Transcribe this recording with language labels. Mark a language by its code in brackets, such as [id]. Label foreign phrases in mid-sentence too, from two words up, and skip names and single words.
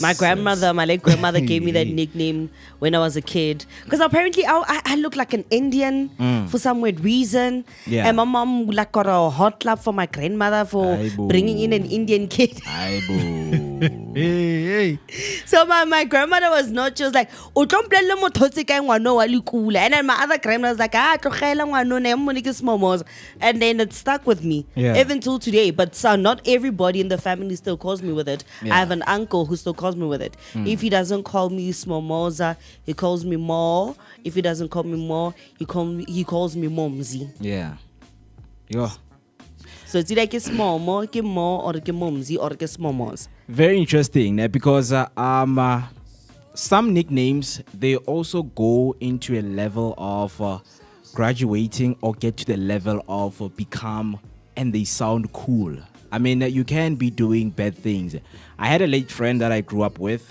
[en] My grandmother, my late grandmother gave me that nickname when I was a kid. Because apparently I look like an Indian for some weird reason. Yeah. And my mom like got a hot clap for my grandmother for bringing in an Indian kid. Hey. So my grandmother was not just like, [st] "O tlo mpolelle motho ka ngwana wa lekula." [en] And then my other grandmother was like, [st] "Tlogela ngwana ne mo ke Smomoza." [en] And then it stuck with me even till today. But so not everybody in the family still calls me with it. Yeah. I have an uncle who still calls me with it. If he doesn't call me Smomoza, he calls me Mo. If he doesn't call me Mo, he calls me Momzi. Yeah. Yo. So it's either ke Smomo, ke Mo, or ke Momzi, or ke Smomoza. Very interesting because some nicknames, they also go into a level of graduating or get to the level of become, and they sound cool. I mean, you can be doing bad things. I had a late friend that I grew up with.